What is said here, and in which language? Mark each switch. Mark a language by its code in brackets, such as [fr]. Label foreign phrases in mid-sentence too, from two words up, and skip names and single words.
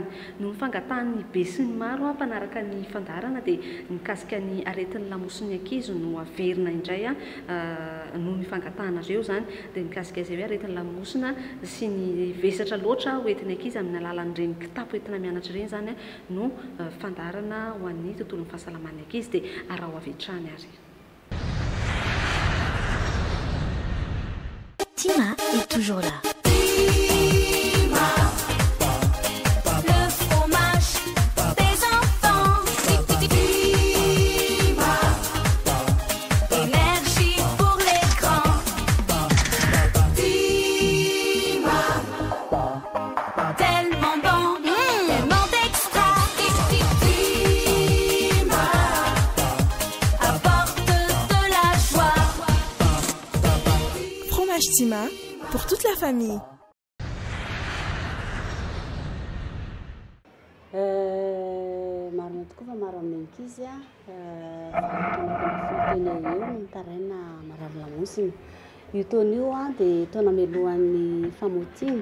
[mg] No mifangatahan'ny be sy ny maro mpanaraka ny fandarana dia mikasika ny aretin'ny lamosiny ankizy no averina indray no mifangatahanareo zany dia mikasika izay hoe aretin'ny lamosina sy ny vesatra loatra hoentin'ny ankizy amin'ny alalan'ireny kitapo entina mianatra ireny zany no fandarana ho an'ny tontolon'ny fahasalaman'ny ankizy dia arao avetrany ary. [fr] Tima est toujours là. Le fromage des enfants. Énergie pour les grands. Tellement bon, tellement d'extra. Apporte de la joie. Fromage Tima pour toute la famille. [mg] Marina tokoa fa maro amin'ny ankizy fotona eo mitaraina marary lamosiny. Io taona io dia taona melohan'ny famotiana.